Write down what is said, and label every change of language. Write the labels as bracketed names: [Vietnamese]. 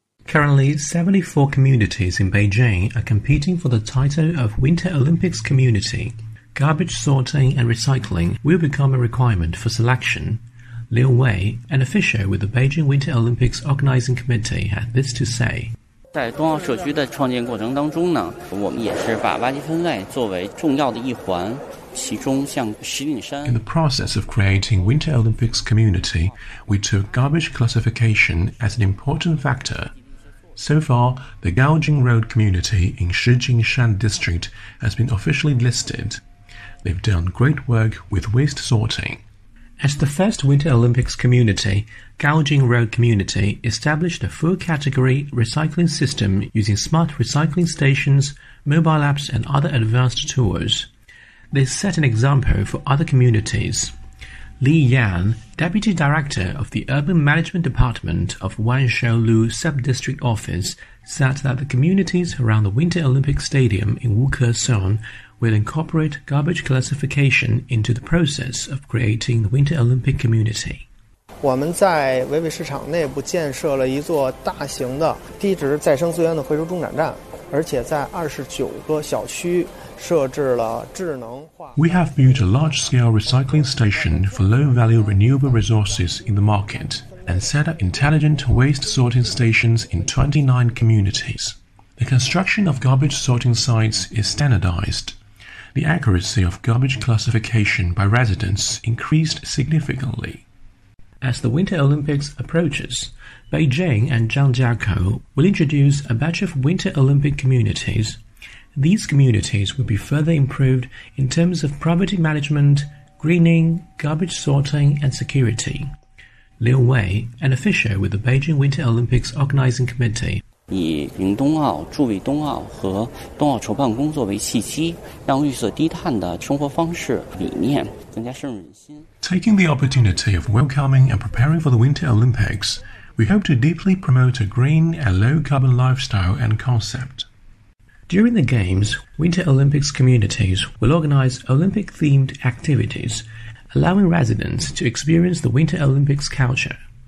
[English] Currently, 74 communities in Beijing are competing for the title of Winter Olympics Community. Garbage sorting and recycling will become a requirement for selection. Liu Wei, an official with the Beijing Winter Olympics Organizing Committee, had this to say. [Chinese] 在冬奥社区的创建过程当中呢，我们也是把垃圾分类作为重要的一环，其中像石景山。 [English] In the process of creating Winter Olympics Community, we took garbage classification as an important factor. So far, the Gaojing Road Community in Shijingshan District has been officially listed. They've done great work with waste sorting. As the first Winter Olympics community, Gaojing Road Community established a full category recycling system using smart recycling stations, mobile apps and other advanced tools. They set an example for other communities. Li Yan, Deputy Director of the Urban Management Department of Wanshoulu Sub-District Office, said that the communities around the Winter Olympics Stadium in Wukesong will incorporate garbage classification into the process of creating the Winter Olympic Community. [Chinese] 我们在维维市场内部建设了一座大型的低值再生资源的回收中转站，而且在29个小区设置了智能化。 [English] We have built a large-scale recycling station for low-value renewable resources in the market and set up intelligent waste sorting stations in 29 communities. The construction of garbage sorting sites is standardized. The accuracy of garbage classification by residents increased significantly. As the Winter Olympics approaches, Beijing and Zhang Jiakou will introduce a batch of Winter Olympic communities. These communities will be further improved in terms of property management, greening, garbage sorting, and security. Liu Wei, an official with the Beijing Winter Olympics Organizing Committee, [Chinese] 以迎冬奥、助威冬奥和冬奥筹办工作为契机，让绿色低碳的生活方式理念更加深入人心。 [English] Taking the opportunity of welcoming and preparing for the Winter Olympics, we hope to deeply promote a green and low-carbon lifestyle and concept. During the Games, Winter Olympics communities will organize Olympic-themed activities, allowing residents to experience the Winter Olympics culture.